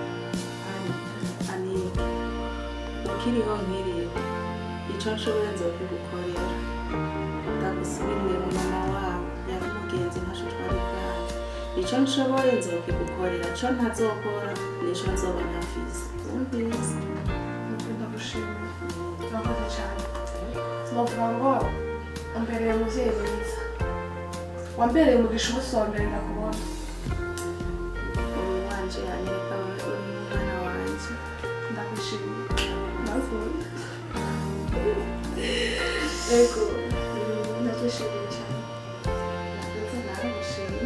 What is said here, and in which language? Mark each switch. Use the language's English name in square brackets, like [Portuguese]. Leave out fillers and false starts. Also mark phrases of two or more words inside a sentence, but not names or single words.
[Rundi] anike ukiriho nkiriho ico nshoboye nzokigukorera ndagusubiriye mu mama wawe yari umugenzi ntaco twari bwanjye ico nshoboye nzokigukorera co ntazokora nico nzoba ntafise wumvise ndagushimira urakoze cyane sinovuga ngo wambereye umuvyeyi mwiza wambereye umugisha umunsi wa mbere ndakubona ubu wanje yaneka uri umwana wanje ndagushimira ndavuye ego ndagushimiye cyane ndetse nawe mushimye